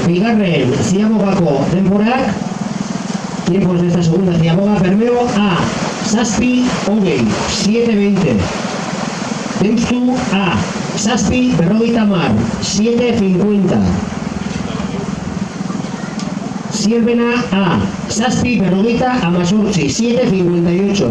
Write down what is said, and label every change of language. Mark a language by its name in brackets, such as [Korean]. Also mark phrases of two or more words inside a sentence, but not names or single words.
[Basque] bigarren ziabogako denborak, [Spanish] tiempos de esta segunda ziaboga, Bermeo A, zazpi, hogei, 7:20. [Basque] Deustu A, zazpi, 50, 7:50. Zierbena A, zazpi, 50, 7:58.